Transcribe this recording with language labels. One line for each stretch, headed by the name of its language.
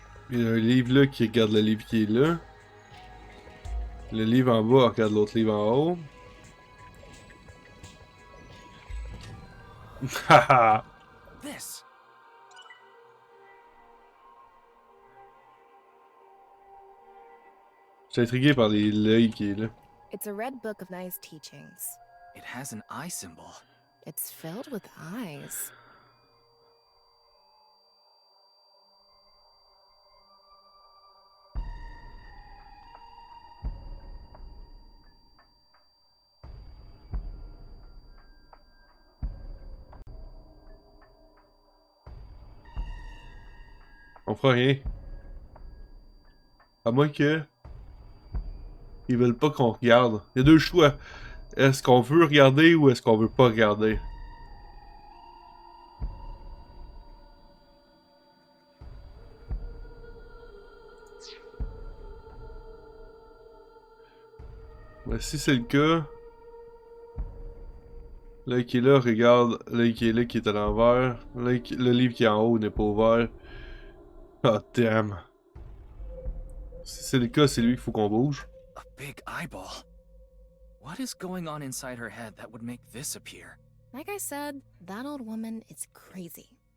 French: Il y a un livre là qui regarde le livre qui est là. Le livre en bas regarde l'autre livre en haut. Haha!
English: this.
French: Je suis intrigué par l'œil qui est là.
English: It's a red book of nice teachings. It has an eye symbol. It's filled with eyes.
French: On fera rien. À moins que... Ils veulent pas qu'on regarde. Il y a deux choix. Est-ce qu'on veut regarder ou est-ce qu'on veut pas regarder? Ben, si c'est le cas... L'œil qui est là, regarde. L'œil qui est là, qui est à l'envers. Le livre qui est en haut n'est pas ouvert.
English: Oh, damn.
French: Si c'est le cas, c'est lui qu'il faut qu'on bouge.
English: A big eyeball. What is going on inside her head that would make this appear? Like I said, that old woman is crazy.